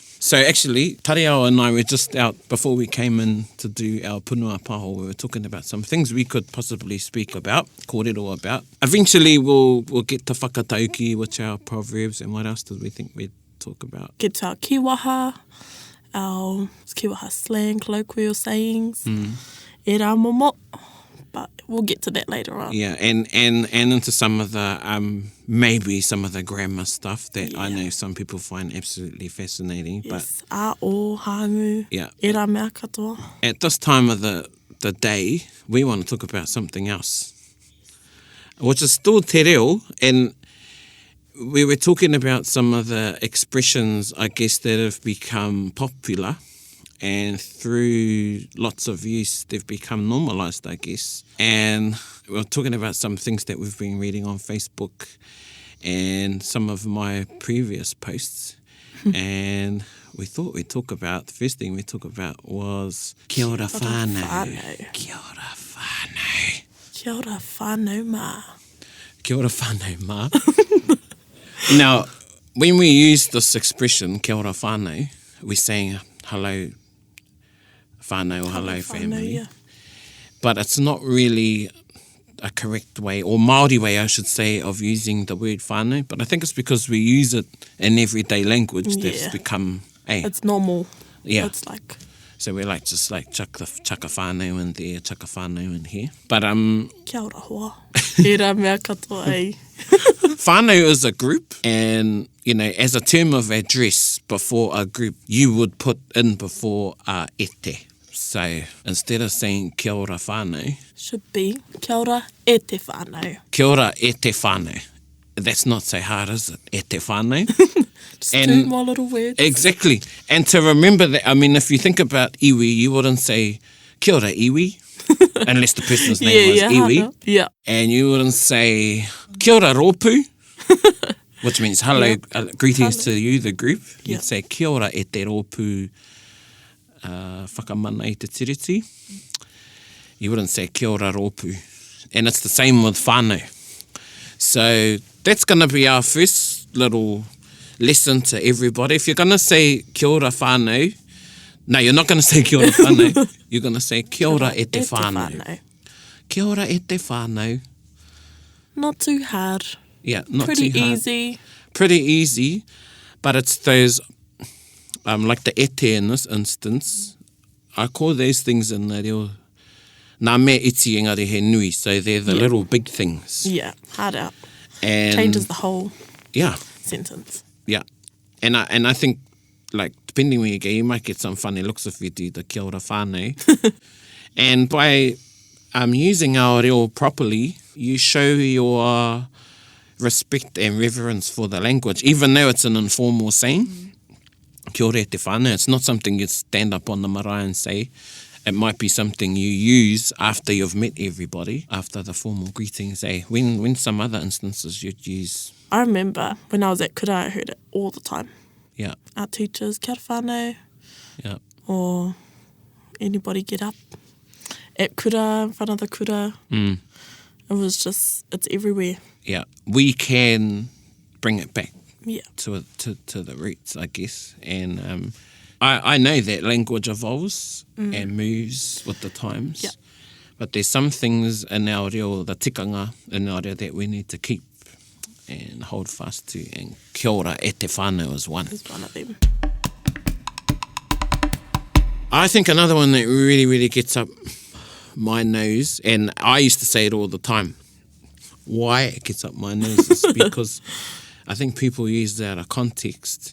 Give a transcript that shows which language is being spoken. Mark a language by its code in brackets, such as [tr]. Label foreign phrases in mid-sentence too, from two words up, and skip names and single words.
[en] So actually, Taringa and I were just out before we came in to do our [mi] punua paho. [en] We were talking about some things we could possibly speak about, kōrero about. Eventually, we'll get to whakatauki, which are our proverbs, and what else did we think we'd talk about? Get to our kiwaha, our kiwaha slang, colloquial sayings, [mi] e rā momo. [en] But we'll get to that later on. Yeah, and into some of the, maybe some of the grammar stuff that I know some people find absolutely fascinating. Yes, o, hangu, yeah, [mi] e rā mea katoa. [en] At this time of the day, we want to talk about something else, which is still [mi] te reo, [en] and we were talking about some of the expressions, I guess, that have become popular. And through lots of use, they've become normalised, I guess. And we're talking about some things that we've been reading on Facebook and some of my previous posts. And we thought we'd talk about, the first thing we talk about was [mi] kia ora whanau. Kia ora whanau. Kia ora whanau mā. Kia ora whanau mā. [en] Now, when we use this expression, [mi] kia ora whanau, [en] we're saying hello whanau or hello family. Yeah. But it's not really a correct way, or Māori way, I should say, of using the word whanau. But I think it's because we use it in everyday language that's become... It's normal. Yeah. It's like... So we like just like chuck a whanau in there, chuck a whanau in here. But [mi] Kia ora hoa. E rā mea katoa ei. [en] Whanau is a group, and, you know, as a term of address before a group, you would put in before ete. So instead of saying [mi] kia ora whanau, [en] should be [mi] kia ora e te whanau. Kia ora e te whanau. [en] That's not so hard, is it? [mi] E te whanau. [en] Just two more little words. Exactly. And to remember that, I mean, if you think about iwi, you wouldn't say [mi] kia ora iwi, [en] unless the person's name was iwi. Yeah. And you wouldn't say [mi] kia ora rōpū, [en] which means hello, greetings to you, the group. You'd say [mi] kia ora e te rōpū whakamana i te tiriti. [en] You wouldn't say [mi] kia ora rōpū. [en] And it's the same with whanau. So that's going to be our first little lesson to everybody. If you're going to say [mi] kia ora whanau, [en] no, you're not going to say [mi] kia ora whanau. [en] You're going to say [mi] kia ora e te whanau. Kia ora e te whanau. [en] Not too hard. Yeah, not pretty too hard. Easy. Pretty easy, but it's those, like the ete in this instance, I call those things in the reo, [mi] nā mea iti engari he nui, [en] so they're the little big things. Yeah, hard out. And changes the whole yeah sentence. Yeah, and I think, like, depending where you go, you might get some funny looks if you do the [mi] kia ora whanau. [en] And by using our reo properly, you show your respect and reverence for the language, even though it's an informal saying. [mi] Kia ora e te whanau, [en] it's not something you'd stand up on the marae and say. It might be something you use after you've met everybody, after the formal greetings. When some other instances you'd use... I remember when I was at kura, I heard it all the time. Yeah. Our teachers, [mi] kia ora whanau. [en] Yeah. Or anybody get up at kura, in front of the kura. It was just, it's everywhere. Yeah. We can bring it back to the roots, I guess. And I know that language evolves and moves with the times. Yeah. But there's some things in our reo, the tikanga in our reo, that we need to keep and hold fast to. And [mi] kia ora e te whanau [en] is one. It's one of them. I think another one that really, really gets up my nose, and I used to say it all the time. Why it gets up my nose is because I think people use it out of context.